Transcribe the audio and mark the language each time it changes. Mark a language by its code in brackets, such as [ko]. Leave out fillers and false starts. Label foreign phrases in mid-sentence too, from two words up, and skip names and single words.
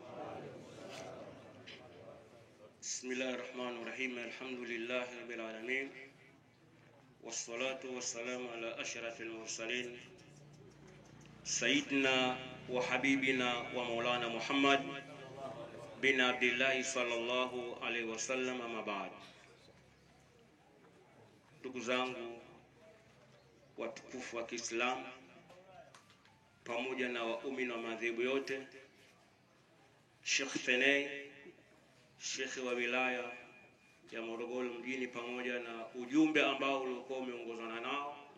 [ar] بسم الله الرحمن الرحيم. الحمد لله رب العالمين. والصلاة والسلام على أشرف المرسلين. سيدنا وحبيبنا ومولانا محمد بن عبد الله صلى الله عليه وسلم, أما بعد. [sw] Ndugu zangu watukufu wa Kiislamu pamoja na waumini wa madhehebu yote, Sheikh Fenei, Sheikh wa wilaya ya Morogoro mjini, pamoja na ujumbe ambao ulikuwa umeongozana nao